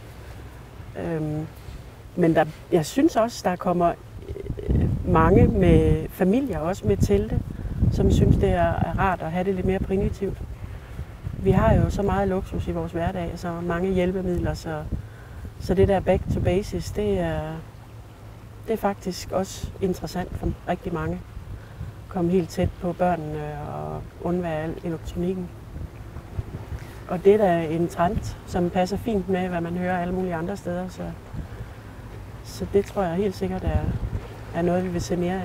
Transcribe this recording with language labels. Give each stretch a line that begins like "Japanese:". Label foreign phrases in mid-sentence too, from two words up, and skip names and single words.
Danish: Men jeg synes også, der kommer mange med familier, også med telte, som synes, det er rart at have det lidt mere primitivt. Vi har jo så meget luksus i vores hverdag, så mange hjælpemidler, så det der
English: back to basis,
Danish: det er faktisk også interessant for rigtig mange. Komme helt tæt på børnene og undvære al elektronikken. Og det er da en trend, som passer fint med, hvad man hører alle mulige andre steder. Så det tror jeg helt sikkert er noget, vi vil se mere af.